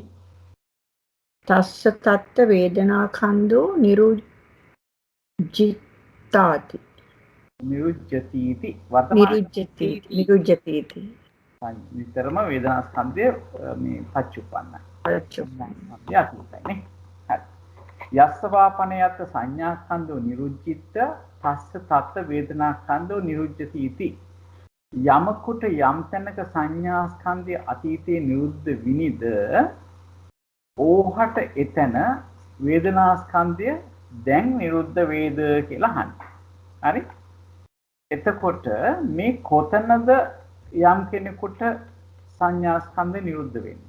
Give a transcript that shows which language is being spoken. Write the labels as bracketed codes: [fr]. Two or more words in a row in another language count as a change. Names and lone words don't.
[pi] තස්ස තත්ත වේදනා කන්දෝ නිරුද්ධිතාති. නිරුද්ධති වර්තමාන නිරුද්ධති. [si] නිතරම වේදනා ස්කන්ධය මේ පච්චුප්පන්නයි. පච්චුප්පන්නයි නේ. හරි. [pi] යස්සවාපනයත් සංඥා ස්කන්ධෝ නිරුද්ධිත තස්ස තත්ත වේදනා ස්කන්ධෝ නිරුද්ධති इति. [si] යමකට යම් තැනක සංඥා ස්කන්ධය අතීතයේ නිරුද්ධ විනිද ඕහට එතන වේදනා ස්කන්ධය දැන් නිරුද්ධ වේද කියලා අහන්නේ. හරි? එතකොට මේ කොතනද යම් කෙනෙකුට සංඥා ස්කන්ධ නිරුද්ධ වෙන්නේ?